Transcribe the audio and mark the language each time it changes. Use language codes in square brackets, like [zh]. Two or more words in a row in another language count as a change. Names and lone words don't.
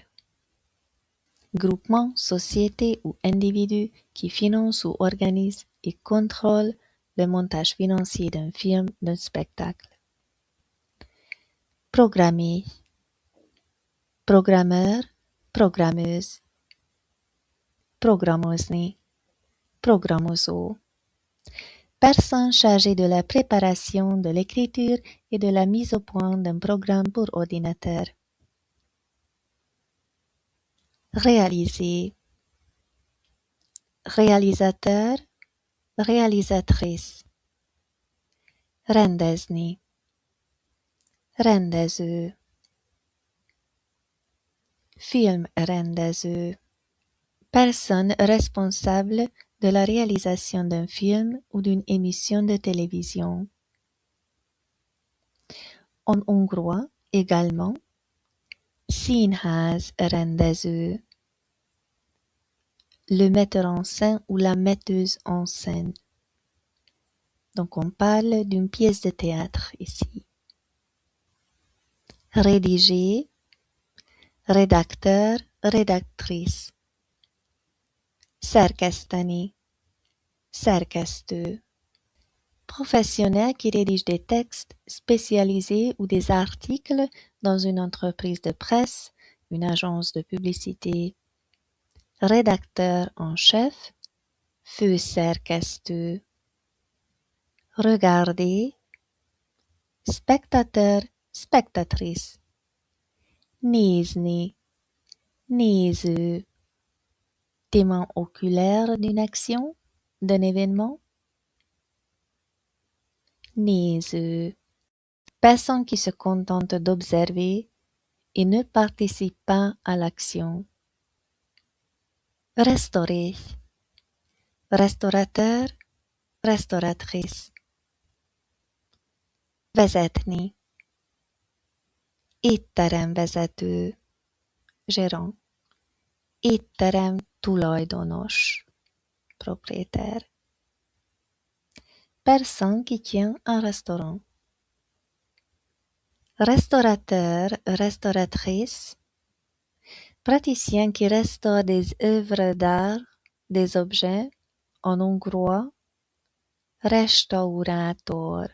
[fr] Groupement, société ou individu qui finance ou organise et contrôle le montage financier d'un film, d'un spectacle. Programmer, programmeur, programmeuse. [hu] Programozni, programozó. [fr] Personne chargée de la préparation, de l'écriture et de la mise au point d'un programme pour ordinateur. Réaliser, réalisateur, réalisatrice. [hu] Rendezni, rendező. Filmrendező. [fr] Personne responsable de la réalisation d'un film ou d'une émission de télévision. En hongrois également, színházrendező. Le metteur en scène ou la metteuse en scène. Donc on parle d'une pièce de théâtre ici. Rédiger, rédacteur, rédactrice. [hu] Szerkeszteni, szerkesztő. [fr] Professionnel qui rédige des textes spécialisés ou des articles dans une entreprise de presse, une agence de publicité. Rédacteur en chef, főszerkesztő. Regarder, spectateur, spectatrice. [hu] Nézni, néző. [fr] Témoin oculaire d'une action, d'un événement. [hu] Néző. [fr] Personne qui se contente d'observer et ne participe pas à l'action. Restaurer, restaurateur, restauratrice. [hu] Vezetni, étteremvezető, gérant. Étterem tulajdonos, [fr] propriétaire. Personne qui tient un restaurant. Restaurateur, restauratrice. Praticien qui restaure des œuvres d'art, des objets, en hongrois, restaurátor.